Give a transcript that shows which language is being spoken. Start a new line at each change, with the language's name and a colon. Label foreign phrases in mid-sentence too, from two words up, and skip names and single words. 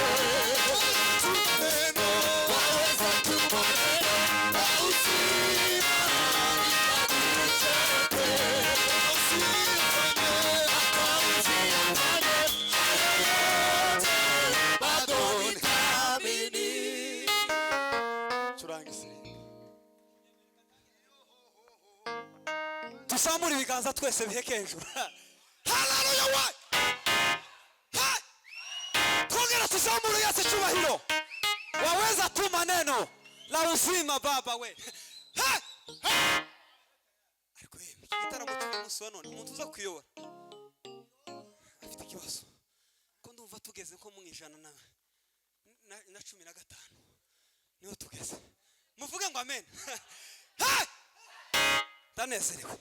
Swahili: Waweza tu maneno, waweza tu maneno na uzima ibadilishe yote. Usifanye yote, bado nitaamini.
Kinyarwanda: Turangise. Tusamure ibiganza twese biheke hejuru. Haleluya we! Ha! Twongera tusamure Yesu cyubahiro.
Swahili: Waweza tu maneno la uzima baba we. Ha! Ha!
Kinyarwanda: Ariko igitaramo cy'umunsi wa none umuntu uza kuyobora afite ikibazo ko ndumva tugeze nko mu ijana na 15 niho tugeze. Muvuge ngo amen. Ha! Ndanezerewe.